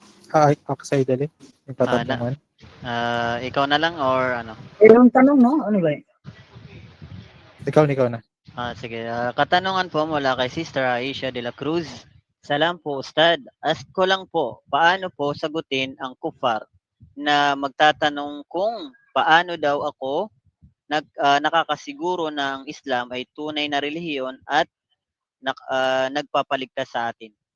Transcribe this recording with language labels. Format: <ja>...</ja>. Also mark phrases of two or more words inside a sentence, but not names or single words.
<tl>Ako sa idali. Yung katanungan. Ikaw na lang or ano? Yung tanong, no? Ano ba? Ikaw na. Sige. Katanungan po mula kay Sister Aisha de la Cruz. Salam po, Ustad. Ask ko lang po, paano po sagutin ang kufar na magtatanong kung paano daw ako nakakasiguro na ang Islam ay tunay na relihiyon at nagpapaligtas sa atin?</tl>